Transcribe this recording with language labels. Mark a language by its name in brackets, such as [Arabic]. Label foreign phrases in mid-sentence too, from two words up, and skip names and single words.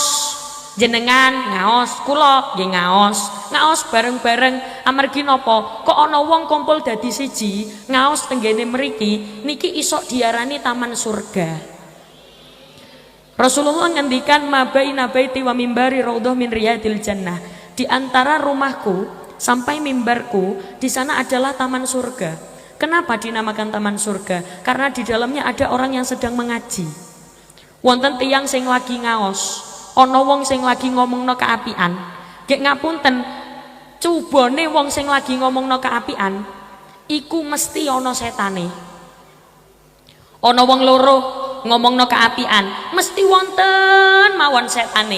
[Javanese] Jenengan ngaos, kula nggih ngaos bareng-bareng amargi napa? Kok ana wong kumpul dadi siji, ngaos tenggene mriki niki isok diarani taman surga. [Arabic] Rasulullah ngendikan ما بين بيتي ومنبري روضة من رياض الجنة. [Indonesian] Di antara rumahku sampai mimbarku di sana adalah taman surga. Kenapa dinamakan taman surga? Karena di dalamnya ada orang yang sedang mengaji. [Javanese] Wonten tiyang sing lagi ngaos, ana wong sing lagi ngomongno keapian. Gek ngapunten, cubone wong sing lagi ngomongno keapian iku mesti ana setane. Ana wong loro ngomongno keapian, mesti wonten mawon setane.